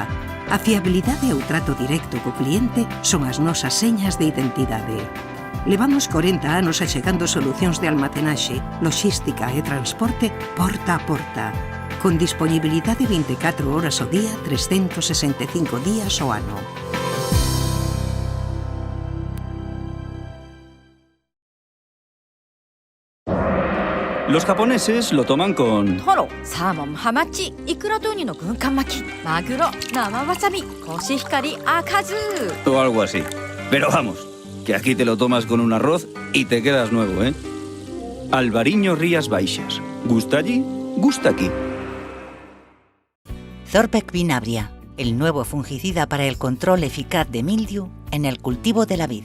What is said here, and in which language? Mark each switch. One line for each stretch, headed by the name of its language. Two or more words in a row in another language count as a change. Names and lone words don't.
Galician: A fiabilidade e o trato directo co cliente son as nosas señas de identidade. Levamos 40 anos achegando solucións de almacenaxe, logística e transporte porta a porta, con disponibilidade 24 horas ao día, 365 días ao ano.
Spanish: Los japoneses lo toman con...
Japanese: トロ、サーモン、ハマチ、イクラとウニの軍艦巻き、マグロ、生わさび、コシヒカリ、赤酢
Spanish: o algo así. Pero vamos, que aquí te lo tomas con un arroz y te quedas nuevo, ¿eh? Albariño Rías Baixas. ¿Gusta allí? Gusta aquí. Zorbec Vinabria, el nuevo fungicida para el control eficaz de mildiu en el cultivo de la vid.